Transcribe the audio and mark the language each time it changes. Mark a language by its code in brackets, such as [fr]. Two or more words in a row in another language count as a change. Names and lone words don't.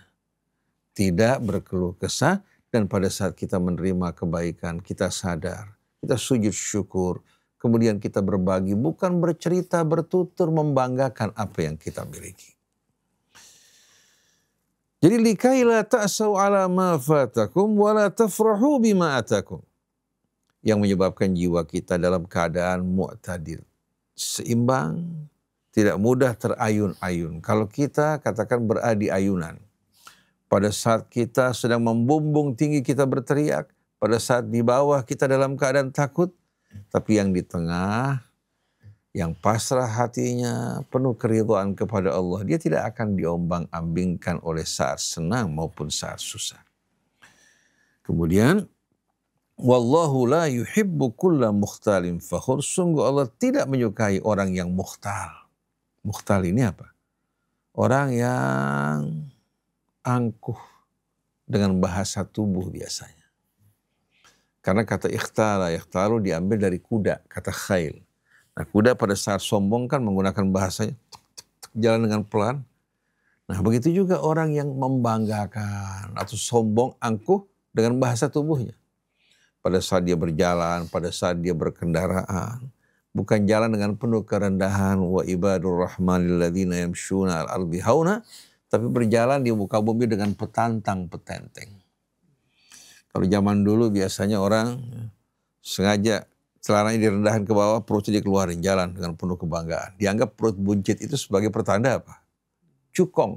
[id] Tidak berkeluh kesah dan pada saat kita menerima kebaikan kita sadar. Kita sujud syukur. Kemudian kita berbagi bukan bercerita, bertutur, membanggakan apa yang kita miliki. [ar] Jadi لِكَيْلَا تَأْسَوْا عَلَىٰ مَا فَاتَكُمْ وَلَا تَفْرَحُوا بِمَا آتَاكُمْ. [id] Yang menyebabkan jiwa kita dalam keadaan mu'tadil. Seimbang, tidak mudah terayun-ayun. Kalau kita katakan berada di ayunan. Pada saat kita sedang membumbung tinggi kita berteriak. Pada saat di bawah kita dalam keadaan takut. Tapi yang di tengah, yang pasrah hatinya, penuh keridhaan kepada Allah, dia tidak akan diombang-ambingkan oleh saat senang maupun saat susah. Kemudian, [ar] وَاللَّهُ لَا يُحِبُّ كُلَّ مُخْتَالٍ فَخُورٍ. [id] Sungguh Allah tidak menyukai orang yang mukhtal. Mukhtal ini apa? Orang yang angkuh dengan bahasa tubuh biasanya. Karena kata ikhtalu diambil dari kuda, kata khail. Nah, kuda pada saat sombong kan menggunakan bahasanya jalan dengan pelan. Nah, begitu juga orang yang membanggakan atau sombong, angkuh dengan bahasa tubuhnya. Pada saat dia berjalan, pada saat dia berkendaraan, bukan jalan dengan penuh kerendahan, [ar] وَعِبَادُ الرَّحْمَٰنِ الَّذِينَ يَمْشُونَ الْأَرْضِ هَوْنًا, [id] tapi berjalan di muka bumi dengan petantang petenteng. Kalau zaman dulu biasanya orang sengaja celananya direndahkan ke bawah, perutnya dikeluarin, jalan dengan penuh kebanggaan. Dianggap perut buncit itu sebagai pertanda apa? cukong.